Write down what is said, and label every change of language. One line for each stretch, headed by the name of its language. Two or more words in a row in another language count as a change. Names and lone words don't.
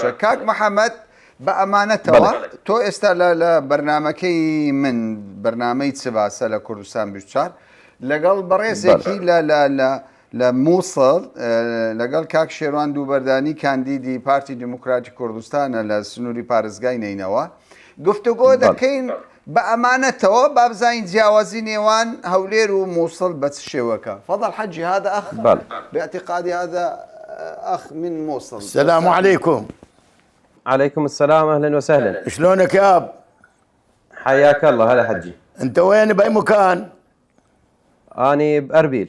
Central Kurdish: کاک محەممەد بە ئەمانەتەوە تۆ ئێستا لە بەرنمەکەی من بەرنامەی چباسە لە کوردستان 24 لەگەڵ بەڕێزێکی لە مووسڵ لەگەڵ کاک شێروان دووبەردانی کاندیدی پارتی دیموکراتی کوردستانە لە سنووری پارێزگای نینەوە گفتوگۆ دەکەین بە ئەمانەتەوە با بزانین جیاوازی نێوان هەولێر و مووسڵ بە چ شێوەکە.
Arabic: فضل حەجی هذا أخ باعتقادي هذا أخ من مووسڵ. السلام عليكم. عليكم السلام، أهلا وسهلا. شلونك يا أب؟ حياك الله. هلا حجي. أنت وين بأي مكان؟ أني بأربيل.